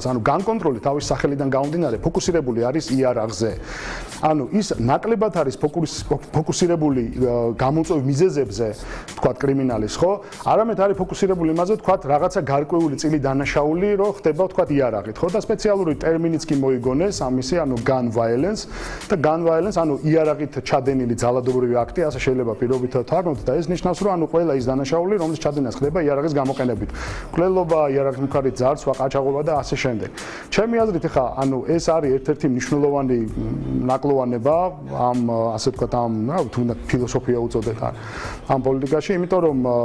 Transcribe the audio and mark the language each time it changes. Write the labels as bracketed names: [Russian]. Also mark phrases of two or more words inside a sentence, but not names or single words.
[Georgian] ანუ განკონტროლი თავის სახელიდან გამომდინარე ფოკუსირებული არის იარაღზე. ანუ ის ნაკლებად არის ფოკუსირებული გამოწვევ მიზეზებზე, ვთქვათ კრიმინალის, ხო? არამედ არის ფოკუსირებული იმაზე, ვთქვათ, რაღაცა გარკვეული წილი დანაშაული, რომ ხდება, ვთქვათ, იარაღით, ხო? და სპეციალური ტერმინიც კი მოიგონეს ამისი, ანუ [English] gun violence [Georgian] და [English] gun violence, [Georgian] ანუ იარაღით ჩადენილი ძალადობრივი აქტი, ასე შეიძლება პირობითად თარგმნოთ და ეს ნიშნავს, რომ ანუ ყველა ის დანაშაული, რომლის ჩადენას ხდება იარაღის გამოყენებით. მკვლელობა, იარაღის მხარით ძარცვა, ყაჩაღობა და ასე შემდეგ. ჩემი აზრით, ხა, ანუ ეს არის ერთ-ერთი მნიშვნელოვანი ნაკლოვანება ამ ასე ვთქვათ, ამ თუ უნდა ფილოსოფია უწოდეთ ამ პოლიტიკაში, იმიტომ რომ